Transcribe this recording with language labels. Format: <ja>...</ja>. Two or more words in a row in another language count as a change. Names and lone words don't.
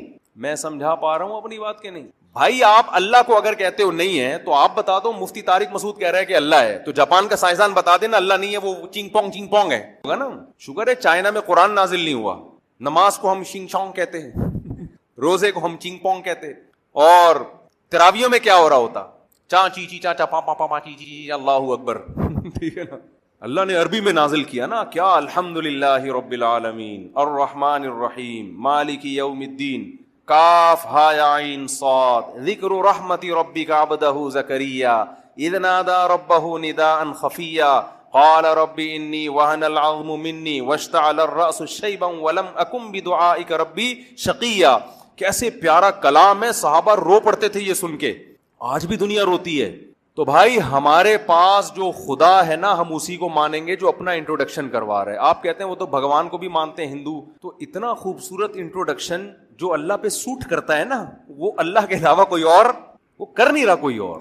<ur>میں سمجھا پا رہا ہوں اپنی بات کے نہیں؟ بھائی آپ اللہ کو اگر کہتے ہو نہیں ہے تو آپ بتا دو. مفتی طارق مسعود کہہ رہا ہے کہ اللہ ہے, تو جاپان کا سائنسدان بتا دینا اللہ نہیں ہے, وہ چنگ پونگ ہے. ہوگا نا؟ شکر ہے چائنا میں قرآن نازل نہیں ہوا. نماز کو ہم شنگ چونگ کہتے ہیں, روزے کو ہم چنگ پونگ کہتے ہیں, اور تراویوں میں کیا ہو رہا ہوتا؟ چا چی چی چا چا پا پا پا پا چی چی</ur> <ar>اللہ اکبر.</ar> <ur>ٹھیک ہے نا؟ اللہ نے عربی میں نازل کیا نا, کیا</ur> <ar>الحمدللہ رب العالمین الرحمن الرحیم مالک یوم الدین کاف ہا یا عین صاد ذکر رحمت ربک عبدہ زکریا اذ نادى ربہ نداء خفیا قال رب انی وہن العظم منی واشتعل الرأس شیبا ولم اکن بدعائک ربی شقیا.</ar> <ur>کیسے پیارا کلام ہے, صحابہ رو پڑتے تھے یہ سن کے, آج بھی دنیا روتی ہے. تو بھائی ہمارے پاس جو خدا ہے نا, ہم اسی کو مانیں گے جو اپنا انٹروڈکشن کروا رہے ہیں. آپ کہتے ہیں وہ تو بھگوان کو بھی مانتے ہیں ہندو, تو اتنا خوبصورت انٹروڈکشن جو اللہ پہ سوٹ کرتا ہے نا, وہ اللہ کے علاوہ کوئی اور وہ کر نہیں رہا کوئی اور.</ur>